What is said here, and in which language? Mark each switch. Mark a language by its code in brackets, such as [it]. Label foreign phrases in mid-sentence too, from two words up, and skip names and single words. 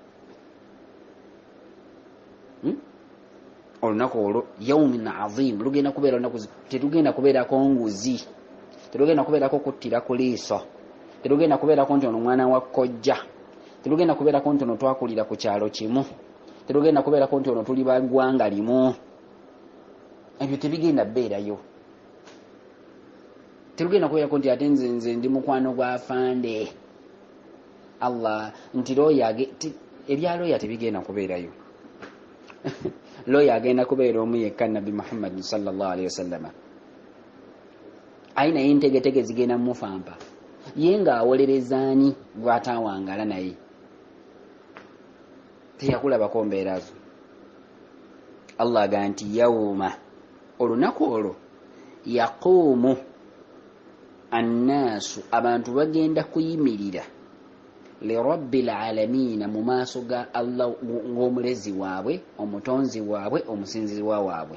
[lg] Olunaku olwo [ar] يوم عظيم [lg] lugenda kubeera olunaku terugenda kubeerako nguzi terugenda kubeerako kuttira ku liiso terugenda kubeerako nti ono mwana wa kkojja terugenda kubeerako nti ono twakulira ku kyalo kimu terugenda kubeerako nti ono tuli baggwanga limu ebyo tebigenda bbeerayo. Terugenda kubeerako nti ate nze ndi mukwano gwa fande Allah nti ebya looya tebigenda kubeerayo. Looya agenda kubeera omu yekka Nabbi Muhammad [ar] صلى الله عليه وسلم [lg] ayina yentegetege zigenda mufampa ye ng'awolerezaani bw'ataawangala naye teyakulabako mbeera zo. Allah agamba nti yawma olunaku olwo [ar] يقوم الناس [lg] abantu bagenda kuyimirira [ar] لرب العالمين [lg] mu maaso ga Allah ng'omulezi waabwe omutonzi waabwe omusinzizwa waabwe.